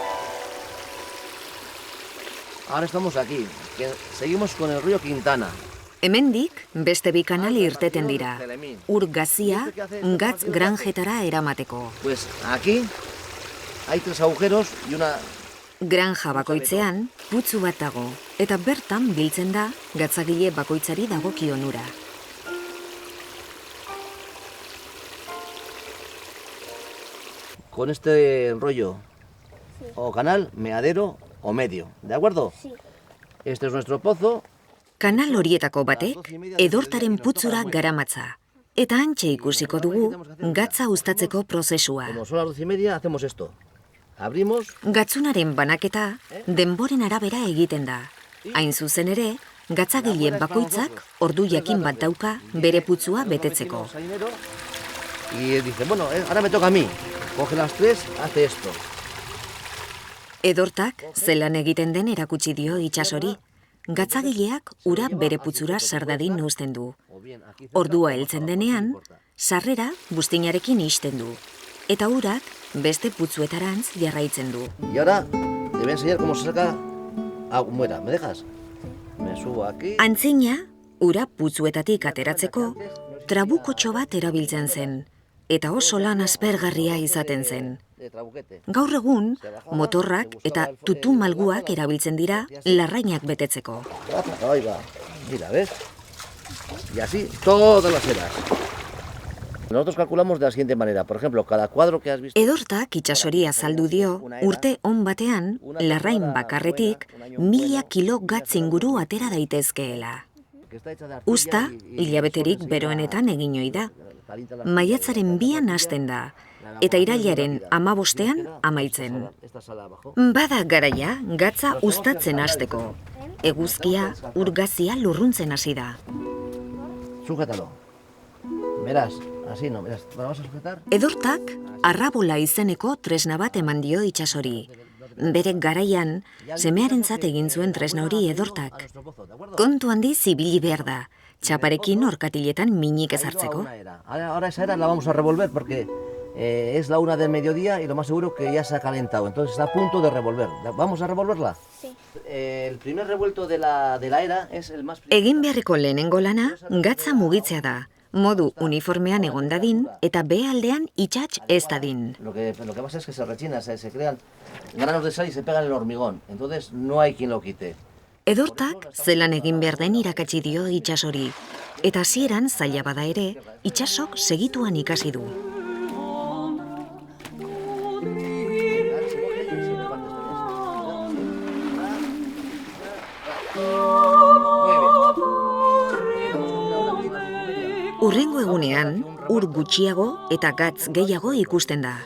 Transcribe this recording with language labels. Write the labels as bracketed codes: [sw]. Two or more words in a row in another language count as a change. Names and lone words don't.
[es] Ahora estamos aquí, que seguimos con el río Quintana. [eu] Hemendik beste bi kanal irteten dira. Ur gazia gatz granjetara eramateko. [es] Pues aquí hay 3 agujeros y una... [eu] Granja bakoitzean putzu bat dago, eta bertan biltzen da gatzagile bakoitzari dagokion ura. [es] Con este rollo o canal, meadero o medio, ¿de acuerdo? Sí. Este es nuestro pozo. [eu] Kanal horietako batek edortaren putzura garamatza. Eta hantxe ikusiko dugu gatza uztatzeko prozesua. [es] Como son las 12:30, hacemos esto. Abrimos. [eu] Gatzunaren banaketa denboren arabera egiten da. Hain zuzen ere, gatzagile bakoitzak ordu jakin bat dauka bere putzua betetzeko. [es] Y dice, bueno, ahora me toca a mí. Coge las 3, hace esto. [eu] Edortak zelan egiten den erakutsi dio itsasori. Gatzagileak ura bere putzura sardadin uzten du. Ordua heltzen denean, sarrera buztinarekin ixten du. Eta urak beste putzuetarantz jarraitzen du. [es] Y ahora te voy a enseñar cómo se saca agua. Muera, ¿me dejas? Me subo aquí. [eu] Antzina, ura putzuetatik ateratzeko, trabukotxo bat erabiltzen zen, eta oso lan aspergarria izaten zen. Gaur egun, motorrak eta tutu malguak erabiltzen dira larrainak betetzeko. [es] Ahí va. Mira, ¿ves? Y así todas las eras. Nosotros calculamos de la siguiente manera. Por ejemplo, cada cuadro que has visto... [eu] Edortak itsasori azaldu dio, urte on batean, larrain bakarretik 1000 kilo gatz inguru atera daitezkeela. Uzta, hilabeterik beroenetan egin ohi da. Maiatzaren 2an hasten da, eta irailaren 15ean amaitzen. Bada garaia, gatza uztatzen hasteko. Eguzkia, urgazia lurruntzen hasi da. [es] Sujétalo. Verás, así no, verás. Vamos a sujetar. [eu] Edortak arrabola izeneko tresna bat eman dio itsasori. Bere garaian, semearentzat egin zuen tresna hori Edortak. Kontu handi zibili behar da, txaparekin orkatiletan minik ezartzeko. [es] Ahora esa era la vamos a revolver porque es la 1 del mediodía y lo más seguro que ya se ha calentado. Entonces está a punto de revolver. ¿Vamos a revolverla? Sí. El primer revuelto de la era es el más... [eu] Egin beharreko lehenengo lana, gatza mugitzea da. Modu uniformean egon dadin eta behealdean itsats ez dadin. [es] Lo que pasa es que se rechina, se crean granos de sal y se pegan el hormigón. Entonces no hay quien lo quite. [eu] Edortak zelan egin behar den irakatsi dio itsasori. Eta hasieran zaila bada ere, itsasok segituan ikasi du. Urrengo egunean, ur gutxiago eta gatz gehiago ikusten da.